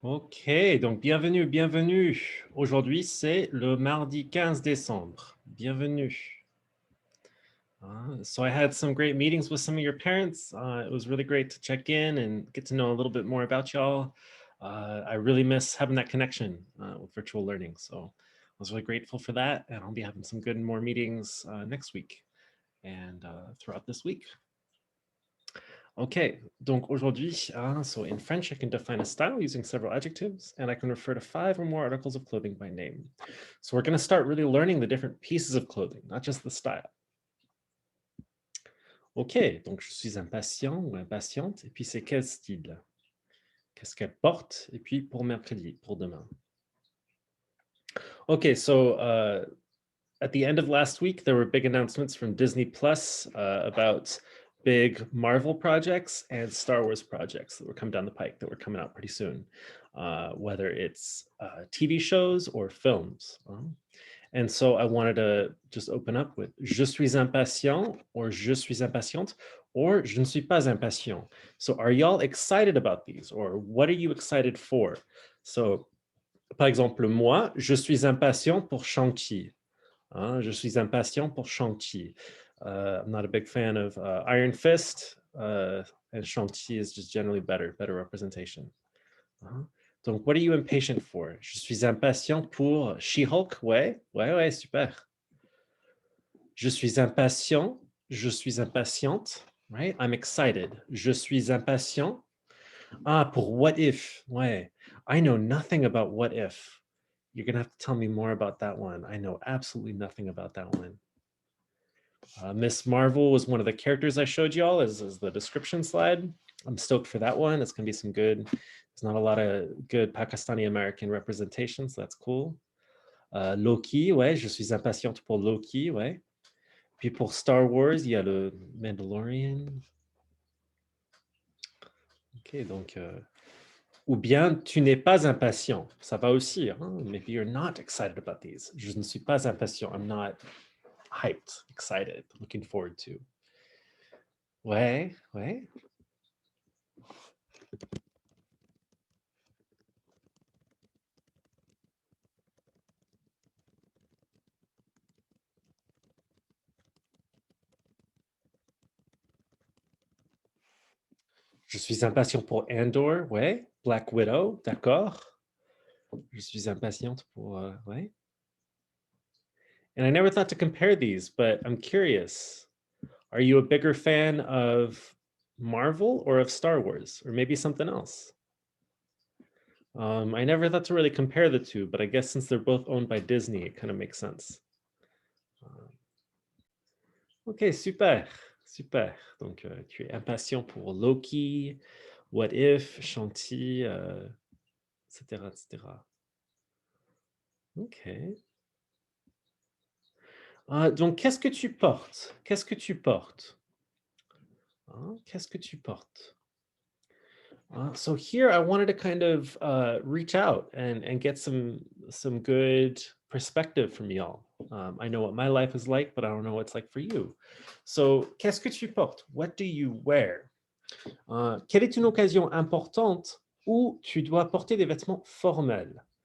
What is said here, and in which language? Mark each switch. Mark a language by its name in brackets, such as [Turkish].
[French] Ok, donc bienvenue, bienvenue. Aujourd'hui, c'est le mardi 15 décembre. Bienvenue. [English] So I had some great meetings with some of your parents. It was really great to check in and get to know a little bit more about y'all. I really miss having that connection with virtual learning. So I was really grateful for that. And I'll be having some good more meetings next week and throughout this week. Okay, [French] donc aujourd'hui, [English] so in French, I can define a style using several adjectives, and I can refer to 5 or more articles of clothing by name. So we're going to start really learning the different pieces of clothing, not just the style. [French] Ok, donc je suis impatient ou impatiente, et puis c'est quel style? Qu'est-ce qu'elle porte? Et puis pour mercredi, pour demain. [English] Okay, so at the end of last week, there were big announcements from Disney Plus about big Marvel projects and Star Wars projects that were coming down the pike that were coming out pretty soon, whether it's TV shows or films. And so I wanted to just open up with [French] je suis impatient [English] or [French] je suis impatiente [English] or [French] je ne suis pas impatient. [English] So are y'all excited about these or what are you excited for? [French] So par exemple, moi, je suis impatient pour Shang-Chi. Je suis impatient pour Shang-Chi. [English] I'm not a big fan of Iron Fist, and Shang-Chi is just generally better representation. Donc, what are you impatient for? [French] Je suis impatient pour She-Hulk, ouais, super. Je suis impatient, je suis impatiente, right? [English] I'm excited. [French] Je suis impatient. Pour What If, ouais. [English] I know nothing about What If. You're going to have to tell me more about that one. I know absolutely nothing about that one. Miss Marvel was one of the characters I showed y'all as the description slide. I'm stoked for that one. It's going to be some good, there's not a lot of good Pakistani American representation, so that's cool. [French] Loki, ouais, je suis impatiente pour Loki, ouais. Puis pour Star Wars, il y a le Mandalorian. Ok, donc, ou bien tu n'es pas impatient, ça va aussi. Hein? [English] Maybe you're not excited about these. [French] Je ne suis pas impatient. [English] I'm not hyped, excited, looking forward to. [French] Ouais, ouais. Je suis impatient pour Andor, ouais. Black Widow, d'accord. Je suis impatiente pour, ouais. [English] And I never thought to compare these, but I'm curious. Are you a bigger fan of Marvel or of Star Wars, or maybe something else? I never thought to really compare the two, but I guess since they're both owned by Disney, it kind of makes sense. [French] Ok, super, super. Donc, tu es impatient pour Loki, What If, Shang-Chi, etc., etc. Ok. Donc, qu'est-ce que tu portes? Qu'est-ce que tu portes? Qu'est-ce que tu portes? [English] So here I wanted to kind of reach out and get some good perspective from y'all. I know what my life is like, but I don't know what it's like for you. [French] So, qu'est-ce que tu portes? [English] What do you wear? [French] Quelle est une occasion importante où tu dois porter des vêtements formels?